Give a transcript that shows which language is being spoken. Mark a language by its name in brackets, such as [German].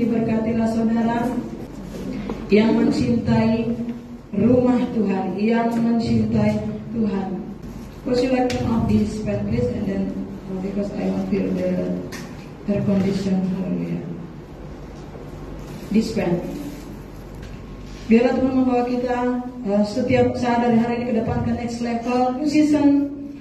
[Indonesian] Diberkatilah saudara yang mencintai rumah Tuhan, yang mencintai Tuhan. [English] Would you like to off this fan please, and then because I want to feel the air condition. Hallelujah. This fan. [Indonesian] Biarlah Tuhan membawa kita setiap saat dari hari ini ke depan ke [English] next level, new season.